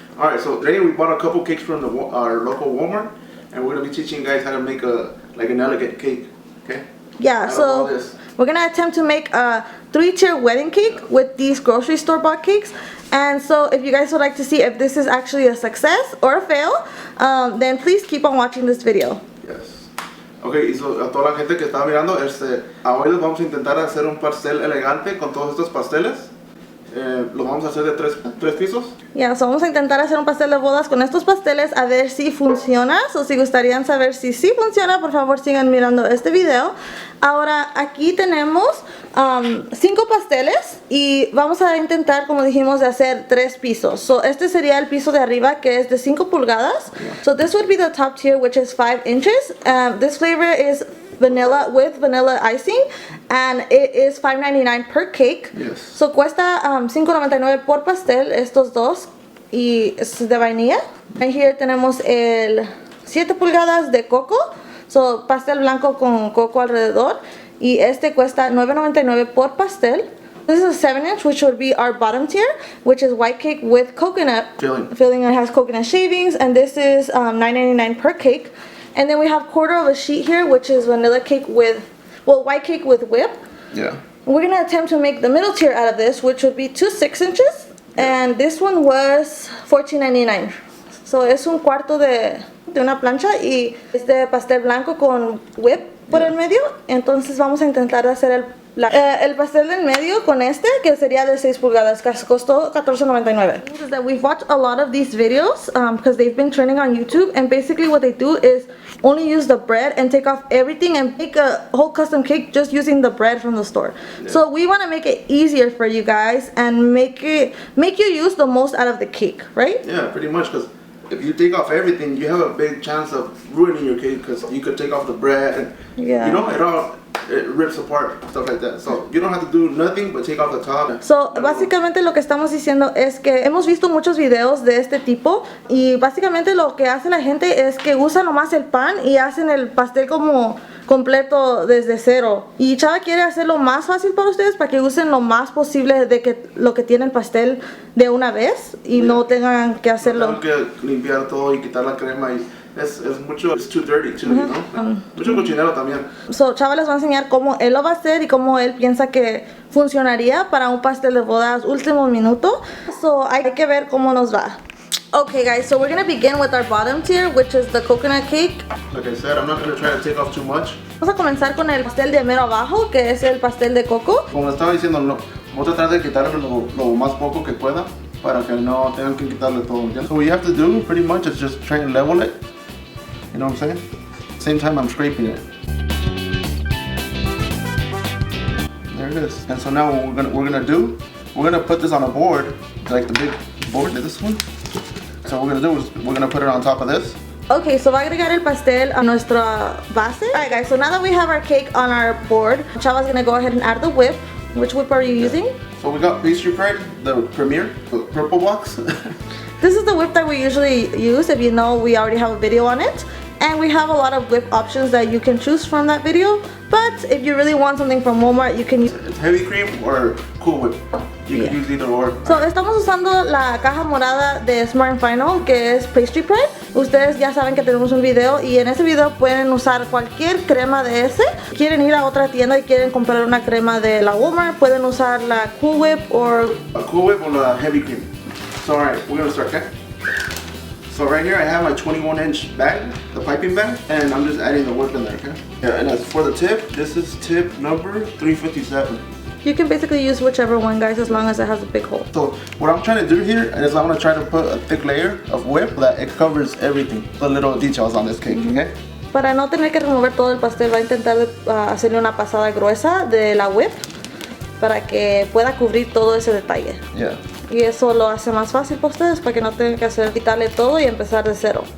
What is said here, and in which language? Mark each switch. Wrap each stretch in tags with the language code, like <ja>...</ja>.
<en>Alright, so today we bought a couple cakes from our local Walmart, and we're going to be teaching you guys how to make an elegant cake. Okay? Yeah, so we're going to attempt to make a 3-tier wedding cake with these grocery store bought cakes. And so if you guys would like to see if this is actually a success or a fail, then please keep on watching this video. Yes.</en> <es>Okay, y so, a toda la gente que está mirando, hoy les vamos a intentar hacer un pastel elegante con todos estos pasteles. Lo vamos a hacer de tres pisos. Ya, so vamos a intentar hacer un pastel de bodas con estos pasteles a ver si funciona. O si gustarían saber si sí funciona, por favor sigan mirando este video. Ahora aquí tenemos 5 pasteles y vamos a intentar, como dijimos, de hacer 3 pisos. So este sería el piso de arriba, que es de 5 pulgadas.</es> <en>So this would be the top tier, which is 5 inches. This flavor is vanilla with vanilla icing, and it is $5.99 per cake. Yes.</en> <es>So cuesta $5.99 por pastel, estos dos, y es de vainilla.</es> <en>And here</en> <es>tenemos el 7 pulgadas de coco, so pastel blanco con coco alrededor, y este cuesta $9.99 por pastel.</es> <en>This is a 7-inch, which would be our bottom tier, which is white cake with coconut filling. It has coconut shavings, and this is $9.99 per cake. And then we have quarter of a sheet here, which is vanilla cake with, well, white cake with whip. Yeah. We're going to attempt to make the middle tier out of this, which would be 2 6-inches. And this one was $14.99.</en> <es>So es un cuarto de una plancha y es de pastel blanco con whip por el medio. Entonces vamos a intentar hacer el pastel del medio con este, que sería de 6 pulgadas, que costó $14.99.</es> <en>Is that we've watched a lot of these videos because they've been trending on YouTube, and basically what they do is only use the bread and take off everything and make a whole custom cake just using the bread from the store. Yeah. So we want to make it easier for you guys and make you use the most out of the cake, right? Yeah, pretty much, because if you take off everything, you have a big chance of ruining your cake, because you could take off the bread and you know, it rips apart, stuff like that. So you don't have to do nothing but take off the top.</en> <es>So básicamente lo que estamos diciendo es que hemos visto muchos videos de este tipo, y básicamente lo que hace la gente es que usa nomás el pan y hacen el pastel como completo desde cero. Y Chava quiere hacerlo más fácil para ustedes, para que usen lo más posible de que lo que tiene el pastel de una vez y no tengan que hacerlo. No tengan que limpiar todo y quitar la crema, y es mucho,</es> <en>it's too dirty too, you know?</en> <es>Mucho cochinero también. So Chava les va a enseñar cómo él lo va a hacer y cómo él piensa que funcionaría para un pastel de bodas último minuto. So hay que ver cómo nos va.</es> <en>Okay guys, so we're going to begin with our bottom tier, which is the coconut cake. Like I said, I'm not going to try to take off too much.</en> <es>Vamos a comenzar con el pastel de mero abajo, que es el pastel de coco. Como estaba diciendo, voy a tratar de quitarle lo más poco que pueda, para que no tengan que quitarle todo.</es> <en>So what you have to do pretty much is just try and level it. You know what I'm saying? At the same time I'm scraping it. There it is. And so now what we're gonna put this on a board, like the big board, this one. So what we're gonna do is we're gonna put it on top of this.</en> <es>Okay, so va a agregar el pastel a nuestra base.</es> <en>Alright guys, so now that we have our cake on our board, Chava's gonna go ahead and add the whip. Which whip are you using? So we got Pastry Pride, the Premier, the purple box. This is the whip that we usually use. If you know, we already have a video on it. And we have a lot of whip options that you can choose from that video. But if you really want something from Walmart, you can use heavy cream or Cool Whip. You can use either or.</en> <es>So estamos usando la caja morada de Smart&Final, que es Pastry Pride. Ustedes ya saben que tenemos un video, y en ese video pueden usar cualquier crema de ese. Quieren ir a otra tienda y quieren comprar una crema de la Walmart, pueden usar la Cool Whip or a Cool Whip or la heavy cream.</es> <en>So alright, we're gonna start, okay? So right here I have my 21-inch bag, the piping bag, and I'm just adding the whip in there, okay? Yeah, and as for the tip, this is tip number 357. You can basically use whichever one, guys, as long as it has a big hole. So what I'm trying to do here is I'm gonna try to put a thick layer of whip that it covers everything, the little details on this cake, okay?</en> <es>Para no tener que remover todo el pastel, va a intentar hacerle una pasada gruesa de la whip para que pueda cubrir todo ese detalle.</es> <en>Yeah.</en> <es>Y eso lo hace más fácil para ustedes, para que no tengan que quitarle todo y empezar de cero.</es>